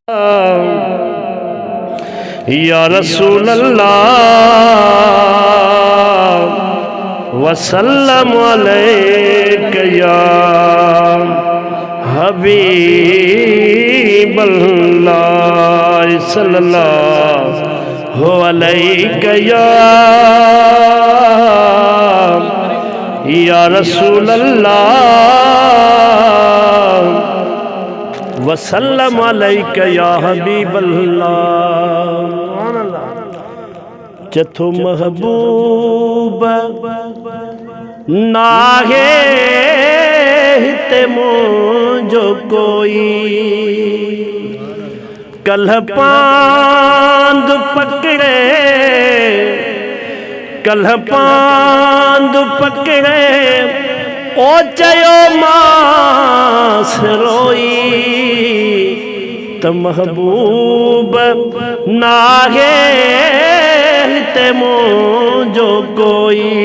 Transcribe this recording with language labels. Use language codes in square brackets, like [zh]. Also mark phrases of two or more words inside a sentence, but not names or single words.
[ar] يا رسول الله وسلم عليك يا حبيب الله صلى الله عليك يا رسول الله وسلم عليك يا حبيب الله. [sd] जथो महबूब नाहे हिते मुझो कोई कल्ह पांद पकड़े ओ चयो मास रोई त महबूब नाहे हिते मुझो कोई